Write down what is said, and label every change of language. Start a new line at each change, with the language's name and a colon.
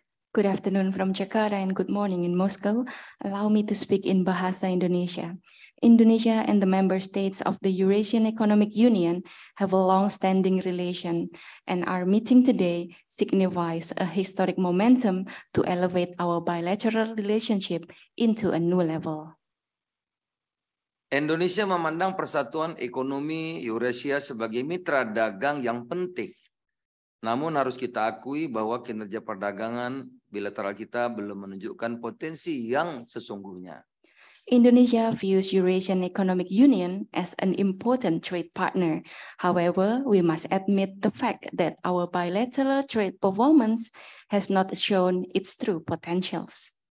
English: Good afternoon from Jakarta and good morning in Moscow. Allow me to speak in Bahasa Indonesia. Indonesia and the member states of the Eurasian Economic Union have a long-standing relation, and our meeting today signifies a historic momentum to elevate our bilateral relationship into a new level.
Indonesian: Indonesia memandang Persatuan Ekonomi Eurasia sebagai mitra dagang yang penting. Namun harus kita akui bahwa kinerja perdagangan bilateral kita belum menunjukkan potensi yang sesungguhnya.
English: Indonesia views Eurasian Economic Union as an important trade partner. However, we must admit the fact that our bilateral trade performance has not shown its true potentials.